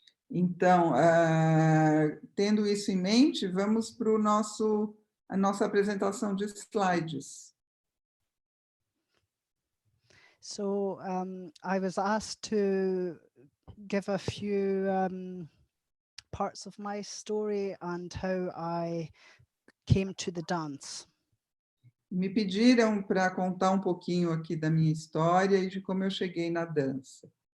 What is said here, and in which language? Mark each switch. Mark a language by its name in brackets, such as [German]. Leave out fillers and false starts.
[Portuguese] Então, tendo isso em mente, vamos para a nossa apresentação de slides. [English] So I was asked to give a few parts of my story and how I came to the dance. [Portuguese] Me pediram para contar um pouquinho aqui da minha história e de como eu cheguei na dança.